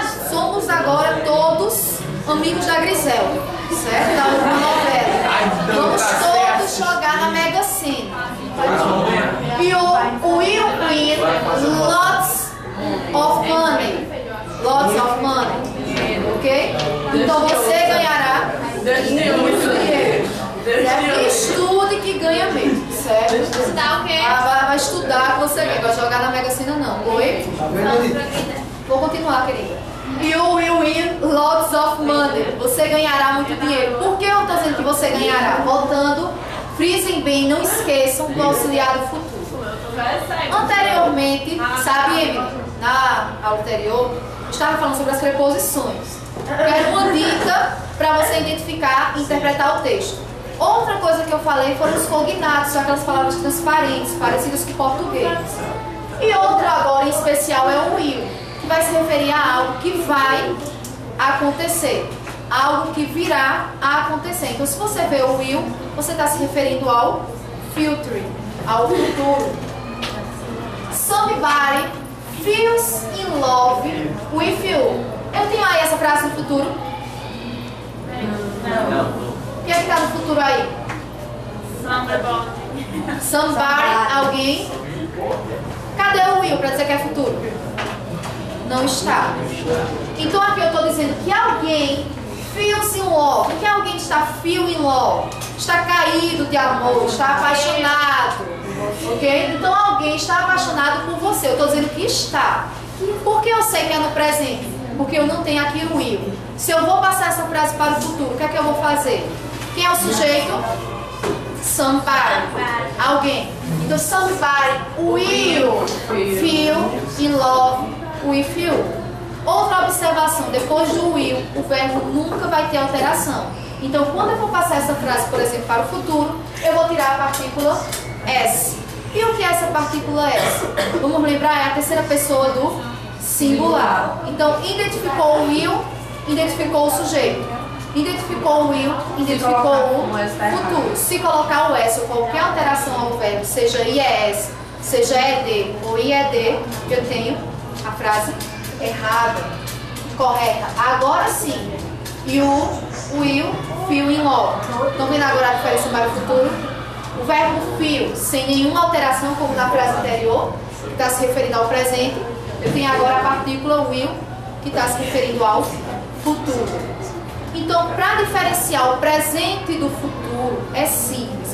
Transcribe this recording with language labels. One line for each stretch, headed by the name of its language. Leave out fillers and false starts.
Portuguese: Somos agora todos amigos da Griselda, certo? Da última novela. Vamos todos jogar na Mega Sena.
English: You will win lots of money. Lots of money. Ok?
Portuguese: Então você ganhará muito dinheiro. Estude que ganha mesmo, certo? Estudar o quê? Vai estudar que você ganha. Vai jogar na Mega Sena não. Oi? Vou continuar, querida.
English: You will win lots of money.
Portuguese: Você ganhará muito dinheiro. Por que eu estou dizendo que você ganhará? Voltando, frisem bem, não esqueçam do auxiliar do futuro. Anteriormente, sabe, Emily, na aula anterior, eu estava falando sobre as preposições. Quero uma dica para você identificar e interpretar o texto. Outra coisa que eu falei foram os cognatos, são aquelas palavras transparentes, parecidas com português. E outra agora em especial é o will, que vai se referir a algo que vai acontecer. algo que virá a acontecer. Então, se você vê o will, você está se referindo ao future, ao futuro.
English: Somebody feels in love with you.
Portuguese: Eu tenho aí essa frase no futuro? Não. O que é que está no futuro aí? Somebody, alguém. Cadê o will para dizer que é futuro? Não está. Então aqui eu estou dizendo que alguém
English: feels in love.
Portuguese: O que alguém está
English: feel in love?
Portuguese: Está caído de amor, está apaixonado. Ok? Então alguém está apaixonado por você. Eu estou dizendo que está. Por que eu sei que é no presente? Porque eu não tenho aqui o will. Se eu vou passar essa frase para o futuro, o que é que eu vou fazer? Quem é o sujeito? Somebody. Alguém.
English: Então somebody will feel in love with you.
Portuguese: Outra observação, depois do will, o verbo nunca vai ter alteração. Então quando eu vou passar essa frase, por exemplo, para o futuro, eu vou tirar a partícula S. E o que é essa partícula S? Vamos lembrar, é a terceira pessoa do singular. Então identificou o will, identificou o sujeito. Identificou o will, identificou o futuro. Se colocar o S ou qualquer alteração ao verbo, seja IES, seja ED ou IED, eu tenho a frase errada, correta.
English: Agora sim, you will feel in love.
Portuguese: Estão vendo agora a diferença para o futuro? O verbo feel, sem nenhuma alteração, como na frase anterior, que está se referindo ao presente. Eu tenho agora a partícula will, que está se referindo ao futuro. Então, para diferenciar o presente do futuro, é simples.